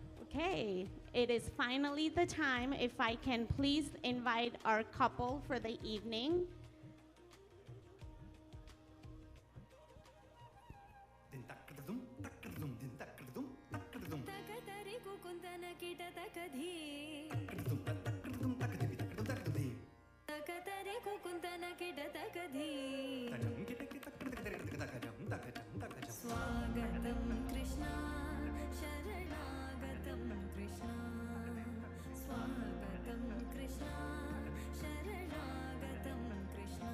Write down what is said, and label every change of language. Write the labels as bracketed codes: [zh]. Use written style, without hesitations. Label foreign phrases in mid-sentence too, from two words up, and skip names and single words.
[en] Okay, it is finally the time. If I can please invite our couple for the evening. ತಕತರಿ ಕುಕುಂದನ ಕಿಟ ತಕಧಿ ತಕತರಿ ಕುಕುಂದನ ಕಿಟ ತಕಧಿ [sa] ಸ್ವಾಗತಂ ಕೃಷ್ಣ ಶರಣಾಗತಂ ಕೃಷ್ಣ ಸ್ವಾಗತಂ ಕೃಷ್ಣ ಶರಣಾಗತಂ ಕೃಷ್ಣ